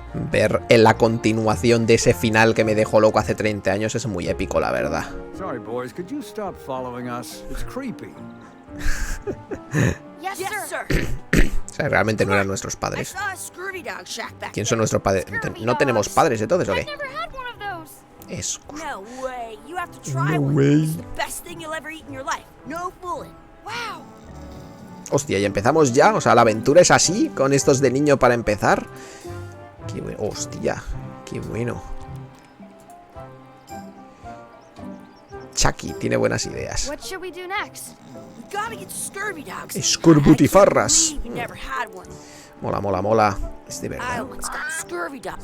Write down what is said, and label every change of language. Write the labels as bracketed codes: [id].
[es] Ver en la continuación de ese final que me dejó loco hace 30 años es muy épico, la verdad. [en] Sorry, boys, could you stop following us? It's creepy. Yes, sir. [es] O sea, realmente no eran nuestros padres. ¿Quién son nuestros padres? ¿No tenemos padres entonces o qué? Es... [en] No way. You have to try one. It's the best thing you'll ever eat in your life. No fooling. Wow. [es] Hostia, y empezamos ya. O sea, la aventura es así, con estos de niño para empezar. Qué bueno. Hostia, qué bueno. Chucky tiene buenas ideas. [en] What should we do next? We gotta get scurvy dogs. [es] Escorbutifarras. [en] We never had one. [es] Mola, mola, mola. Es de verdad. [en] Island's got scurvy dogs.